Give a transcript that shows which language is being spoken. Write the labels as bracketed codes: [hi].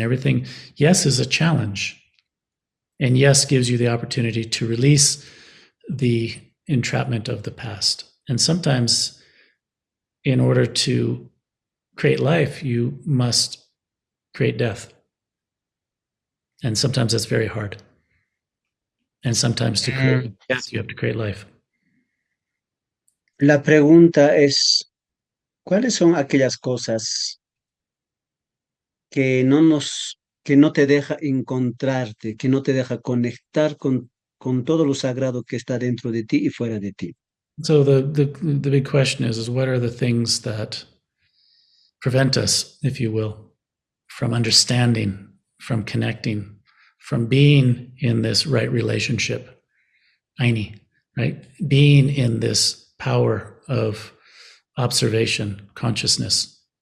[en] Everything, yes, is a challenge. And yes, gives you the opportunity to release the entrapment of the past. And sometimes, in order to create life, you must create death. And sometimes that's very hard. And sometimes to create death, you have to create life. [es] La pregunta es, ¿cuáles son aquellas cosas que que no te deja encontrarte, que no te deja conectar con todo lo sagrado que está dentro de ti y fuera de ti? [en] So the big question is what are the things that prevent us, if you will, from understanding, from connecting, from being in this right relationship, Aini, right? Being in this power of observation, consciousness.